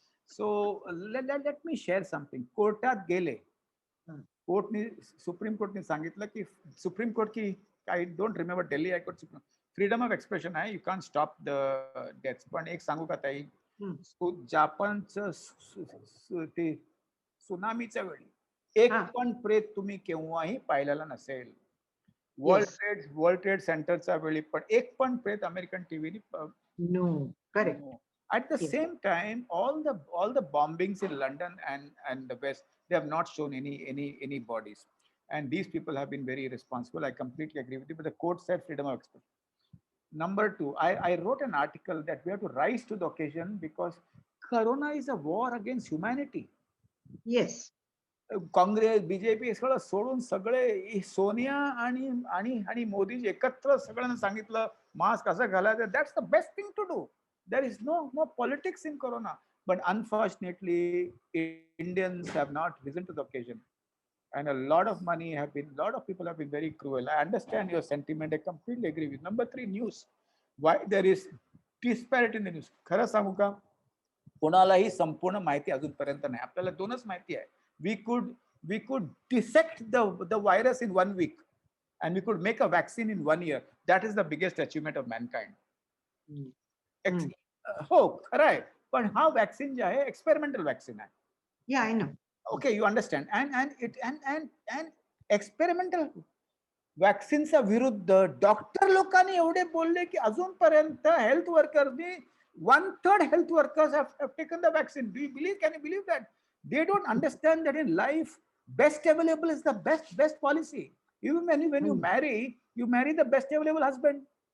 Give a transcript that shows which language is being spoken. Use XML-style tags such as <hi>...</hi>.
<en>So let me share something.</en> <mr>कोर्टात गेले, कोर्टने supreme कोर्टने सांगितलं की सुप्रीम कोर्ट की</mr> <en>I don't remember Delhi high court freedom of expression आहे, you can stop the deaths.</en> <mr>पण एक सांगू का ताई, जापानचं ते सुनामीच्या वेळी एक पण प्रेत तुम्ही केव्हाही पाहिलेला नसेल. वर्ल्ड ट्रेड सेंटरच्या वेळी पण एक पण प्रेत American टीव्हीनी</mr> <en>No correct. At the same time, all the bombings in London and the West, they have not shown any bodies, and these people have been very responsible. I completely agree with you. But the court said freedom of expression. Number 2, I wrote an article that we have to rise to the occasion because Corona is a war against humanity. Yes.</en> <mr>Congress BJP सगळं सोडून सगळे सोनिया आणि मोदी एकत्र सगळ्यांना सांगितलं mask कसं घालायचं.</mr> <en>That's the best thing to do. There is no politics in Corona, but unfortunately, Indians have not risen to the occasion, and a lot of people have been very cruel. I understand your sentiment. I completely agree with. Number 3, news. Why there is disparity in the news?</en> <mr>खरं सांगू का, कोणालाही संपूर्ण माहिती अजूनपर्यंत नाही. आपल्याला 2च माहिती आहे.</mr> <en>We could dissect the virus in 1 week, and we could make a vaccine in 1 year. That is the biggest achievement of mankind.</en> <mr>हो खरं आहे, पण हा वॅक्सिन जे आहे एक्सपेरिमेंटल वॅक्सिन आहे.</mr> <en>Yeah I know. Okay, you understand.</en> <mr>And experimental वॅक्सिनच्या विरुद्ध डॉक्टर लोकांनी एवढे बोलले की अजूनपर्यंत health वर्कर्सनी 1/3 health workers</mr> <en>have taken the vaccine. Can you believe that? They don't understand that in life best available is the best policy. Even when you marry the best available husband.</en>